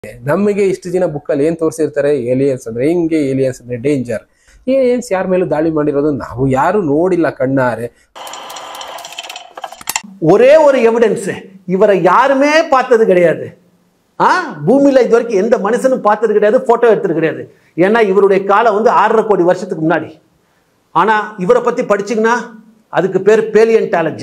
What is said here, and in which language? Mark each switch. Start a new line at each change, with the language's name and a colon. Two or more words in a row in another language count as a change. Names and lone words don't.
Kannada: ನಮಗೆ ಇಷ್ಟು ದಿನ ಬುಕ್ಕಲ್ಲಿ ಏನ್ ತೋರಿಸಿರ್ತಾರೆ, ಏಲಿಯನ್ಸ್ ಅಂದ್ರೆ ಹಿಂಗೆ, ಏಲಿಯನ್ಸ್ ಅಂದ್ರೆ ಡೇಂಜರ್. ಏಲಿಯನ್ಸ್ ಯಾರ ಮೇಲೂ ದಾಳಿ ಮಾಡಿರೋದು ನಾವು ಯಾರು ನೋಡಿಲ್ಲ ಕಣ್ಣಾರೆ.
Tamil: ஒரே ஒரு எவிடன்ஸ், இவரை யாருமே பார்த்தது கிடையாது. பூமியில் இது வரைக்கும் எந்த மனுஷனும் பார்த்தது கிடையாது, போட்டோ எடுத்தது கிடையாது. ஏன்னா இவருடைய காலம் 6.5 கோடி வருஷத்துக்கு முன்னாடி. ஆனா இவரை பத்தி படிச்சீங்கன்னா அதுக்கு பேர் பேலியன்டாலஜி.